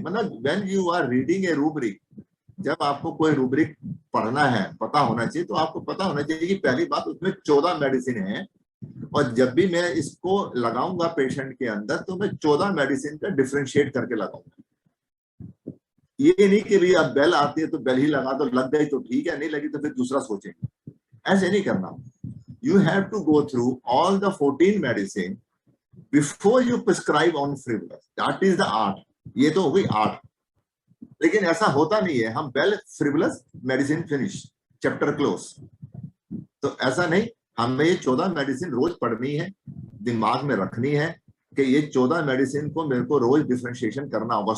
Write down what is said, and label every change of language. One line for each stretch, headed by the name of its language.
Hindi: मतलब
English: when you are reading a rubric,
Hindi: जब आपको कोई रूब्रिक पढ़ना है, पता होना चाहिए, तो आपको पता होना चाहिए कि पहली बात उसमें 14 मेडिसिन है, और जब भी मैं इसको लगाऊंगा पेशेंट के अंदर तो मैं 14 मेडिसिन का डिफरेंशिएट करके लगाऊंगा। ये नहीं कि भी अब बेल आती है तो बेल ही लगा दो, लग गई तो ठीक है, नहीं लगी तो फिर दूसरा सोचेंगे, ऐसे नहीं करना।
English: You have to go through all the 14 medicine before you prescribe on frivolous. That is the art.
Hindi: ये तो हो गई आर्ट, लेकिन ऐसा होता नहीं है, हम bell frivolous medicine finish, chapter close. तो ऐसा नहीं, हमें ये 14 मेडिसिन रोज पढ़नी है, दिमाग में रखनी है कि ये 14 मेडिसिन को मेरे को रोज डिफरेंशिएशन करना होगा।